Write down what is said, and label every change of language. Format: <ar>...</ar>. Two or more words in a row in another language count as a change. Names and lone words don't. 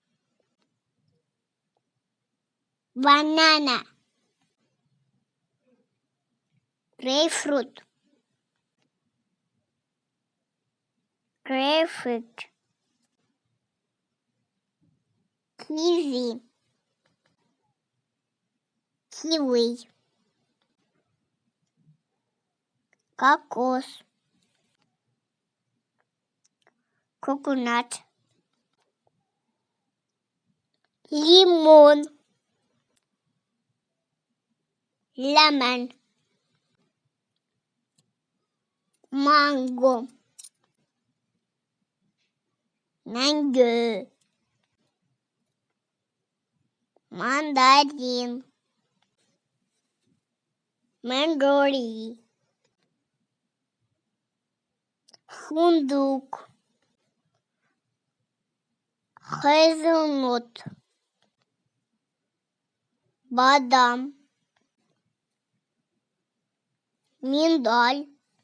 <en>banana, grapefruit, kiwi, кокос, coconut,</en> <ru>лимон,</ru> <en>lemon, mango, mandarin,</en> <ru>фундук, hazelnut, бадам, миндаль,</ru>